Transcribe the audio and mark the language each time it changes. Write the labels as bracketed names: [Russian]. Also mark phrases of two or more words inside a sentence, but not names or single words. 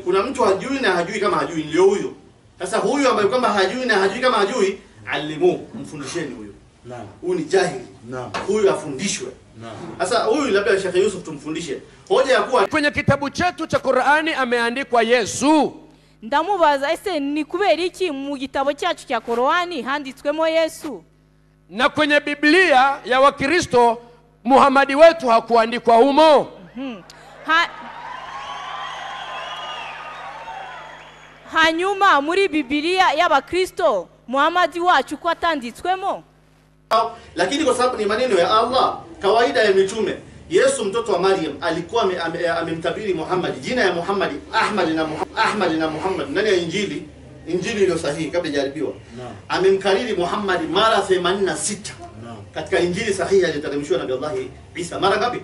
[Swahili] Kuna mtu hajui na hajui kama hajui, ndio huyo. Sasa huyu ambaye kwamba hajui na hajui kama hajui, alimu, mfundisheni huyo. Naam. Huyu ni jahili. Naam. Huyu afundishwe. Naam. Sasa huyu labda Sheikh Yusuf tumfundishe. Hoja ya kuwa kwenye kitabu chetu cha Qur'ani ameandikwa Yesu. [Kinyarwanda] Ndamubaza ese ni kubera iki mu gitabo cyacu cya Qur'ani handitswemo Yesu? [Swahili] Na kwenye Biblia ya Wakristo Muhammad wetu hakuandikwa humo. [Kinyarwanda] Hanyuma muri Biblia y'Abakristo Muhammad wacu ko atanditswemo? [Swahili] Lakini kwa sababu ni maneno ya Allah, kawaida ya mitume, Yesu mtoto wa Maryam alikuwa amemtabiri Muhammad, jina ya Muhammad Ahmad na Muhammad ndani ya Injili iliyo sahihi kabla hajaribiwa. Amemkariri Muhammad mara 86. Katika Injili sahihi aliyoteremshwa na Nabii Allah Isa mara ngapi?